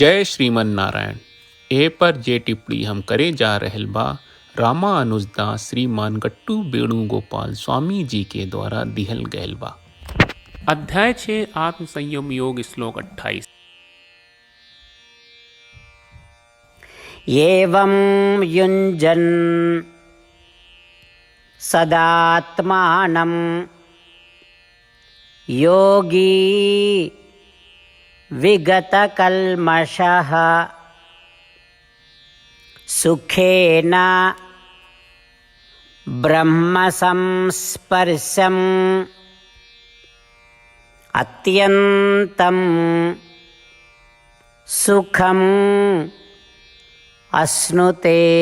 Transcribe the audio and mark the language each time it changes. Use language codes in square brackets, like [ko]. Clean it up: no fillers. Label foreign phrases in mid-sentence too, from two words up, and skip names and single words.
[bho] जय श्रीमन नारायण। ए पर जे टिप्पणी हम करे जा रहल बा रामानुजदास श्रीमान गट्टू वेणुगोपाल स्वामी जी के द्वारा दिहल गयल बा। अध्याय 6 आत्म संयम योग श्लोक 28। [sa] एवं युञ्जन् सदात्मानं योगी विगतकल्मषः सुखेन ब्रह्मसंस्पर्शम् अत्यन्तं सुखम् अश्नुते।